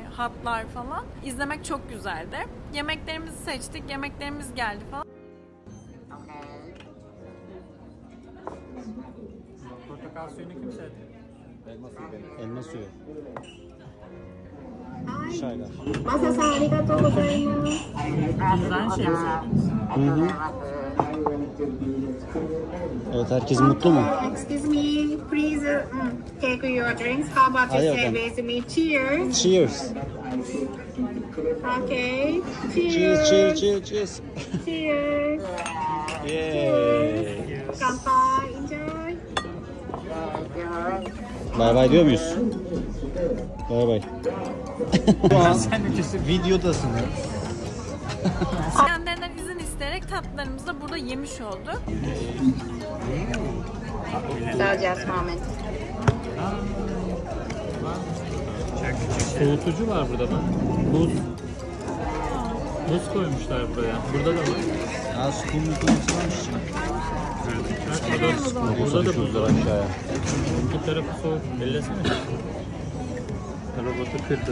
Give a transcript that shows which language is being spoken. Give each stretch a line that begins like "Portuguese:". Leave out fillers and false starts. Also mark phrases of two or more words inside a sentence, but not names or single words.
Turkish: Hatlar falan. İzlemek çok güzeldi. Yemeklerimizi seçtik, yemeklerimiz geldi falan. Portakal suyunu kim sevdi? Elma suyu. Çaylar.
Japanese: Masa-san, ありがとうございます.
Turkish: Evet, herkes mutlu mu?
English: Excuse me, please take your drinks. How about you say with me? Cheers. Cheers. Okay. Cheers, cheers, cheers, cheers. Cheers. Yay. Kanpai, enjoy.
Turkish: Bay bay diyor muyuz? Bay bay. Şu an videodasın. Kendilerinden izin isteyerek tatlılarımızı da burada yemiş olduk.
English: So just moment.
Turkish: Soğutucu var burada bak. Buz. Buz koymuşlar buraya. Burada da var. Ya su koymuş varmış. Burada da buz var. Aşağıya. İki tarafı soğuk. Ellesene. Robotu kırdı.